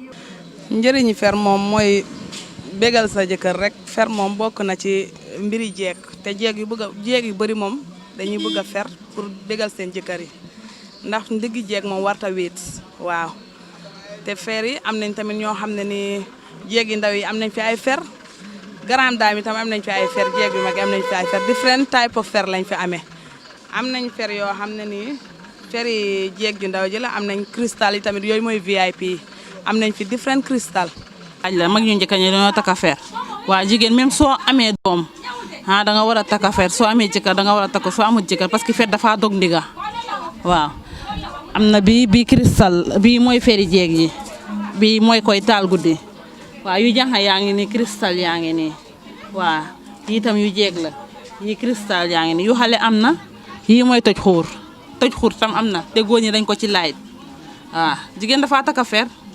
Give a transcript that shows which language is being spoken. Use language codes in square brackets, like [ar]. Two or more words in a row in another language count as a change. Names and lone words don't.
[wo] njëriñi fer moom mooy bégal sa jëkkër rek fer moom bokk na ci mbiri jeeg te jeeg yu bëri moom dañuy bëgg a fer pour bégal seen jëkkër yi ndax ndiggi jeeg moom warta wéet waaw te fer yi am nañ tamit ñoo xam ne ni jeeg yi ndaw yi am nañ fi ay fer [fr] grande dame [wo] yi tam am nañ fi ay fer jeeg yu mag am nañ fi ay fer [en] different type of [wo] fer lañ fi amee am nañ fer yoo xam ne nii fer yi jeeg ju ndaw ji la am nañ cristal yi tamit yooyu mooy VIP am nañ fi different cristal. aj la mag ñu njëkk ñi dañoo takk fer waa jigéen même soo amee doom da nga war a takk fer soo amee jëkkër da nga war a takk soo amul jëkkër [fr] parce que [wo] fer dafa dog ndiga waaw am na bii cristal bii mooy feri jeeg yi bii mooy koy taal guddi waaw yu jànq yaa ngi nii cristal yaa ngi nii waaw yii tam yu jeeg la yii cristal yaa ngi nii yu xale am na yii mooy toj xuur tam am na te góor ñi dañ ko ci laaj waaw jigéen dafa takk fer